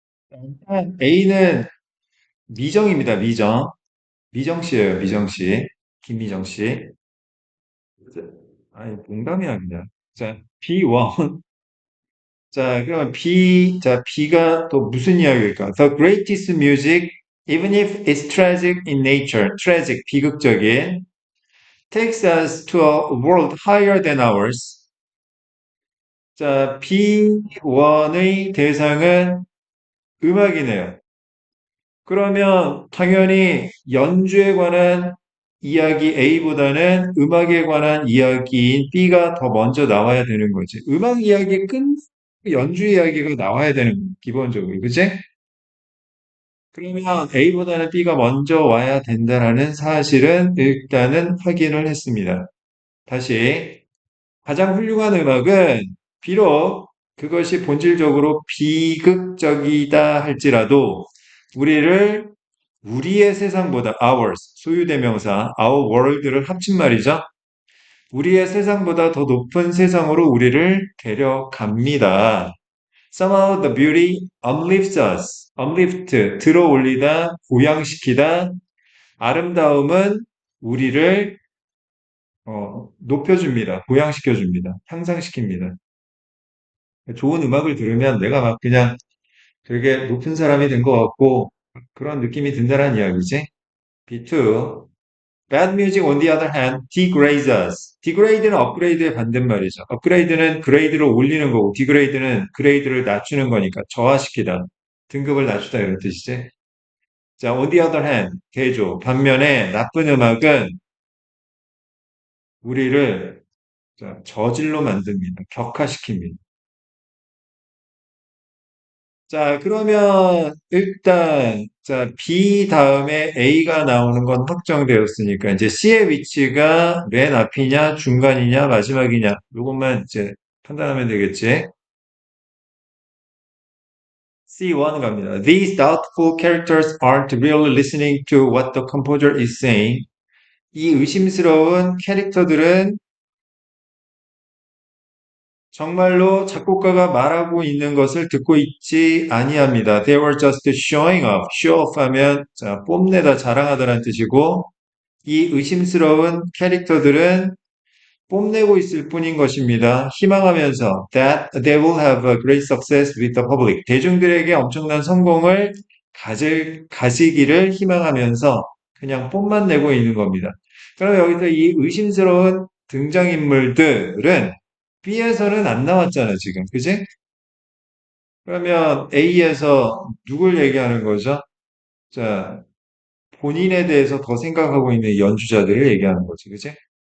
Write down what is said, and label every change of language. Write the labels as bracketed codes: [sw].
[ko] 일단 A는 미정입니다. 미정. 미정 씨예요. 미정 씨. 김미정 씨. 아니, 농담이야, 그냥. 자, B1. 자, 그러면 자, B가 또 무슨 이야기일까? [en] The greatest music, even if it's tragic in nature. [ko] tragic, 비극적인. [en] takes us to a world higher than ours. [ko] 자, B1의 대상은 음악이네요. 그러면 당연히 연주에 관한 이야기 A보다는 음악에 관한 이야기인 B가 더 먼저 나와야 되는 거지. 음악 이야기 연주 이야기가 나와야 되는 거야, 기본적으로. 그치? 그러면 A보다는 B가 먼저 와야 된다는 사실은 일단은 확인을 했습니다. 다시. 가장 훌륭한 음악은 비록 그것이 본질적으로 비극적이다 할지라도 우리를 우리의 세상보다 ours, 소유대명사 our world를 합친 말이죠. 우리의 세상보다 더 높은 세상으로 우리를 데려갑니다. [en] Somehow the beauty uplifts us. [ko] uplift, 들어올리다, 고양시키다. 아름다움은 우리를 높여줍니다. 고양시켜줍니다. 향상시킵니다. 좋은 음악을 들으면 내가 막 그냥 되게 높은 사람이 된 것 같고 그런 느낌이 든다는 이야기지. B2. [en] Bad music on the other hand degrades us. [ko] degrade는 upgrade의 반대말이죠. upgrade는 그레이드를 올리는 거고 degrade는 그레이드를 낮추는 거니까 저하시키다. 등급을 낮추다 이런 뜻이지. 자, [en] on the other hand, [ko] 개조. 반면에 나쁜 음악은 우리를 저질로 만듭니다. 격화시킵니다. 자, 그러면 일단 자, B 다음에 A가 나오는 건 확정되었으니까 이제 C의 위치가 맨 앞이냐, 중간이냐, 마지막이냐 이것만 이제 판단하면 되겠지. C1 갑니다. [en] These doubtful characters aren't really listening to what the composer is saying. [ko] 이 의심스러운 캐릭터들은 정말로 작곡가가 말하고 있는 것을 듣고 있지 아니합니다. [en] They were just showing off. [ko] show off 하면 자, 뽐내다, 자랑하다라는 뜻이고 이 의심스러운 캐릭터들은 뽐내고 있을 뿐인 것입니다. 희망하면서 [en] that they will have a great success with the public. [ko] 대중들에게 엄청난 성공을 가지기를 희망하면서 그냥 뽐만 내고 있는 겁니다. 그럼 여기서 이 의심스러운 등장인물들은 B에서는 안 나왔잖아, 지금. 그지? 그러면 A에서 누굴 얘기하는 거죠? 자, 본인에 대해서 더 생각하고 있는 연주자들을 얘기하는 거지, 그지?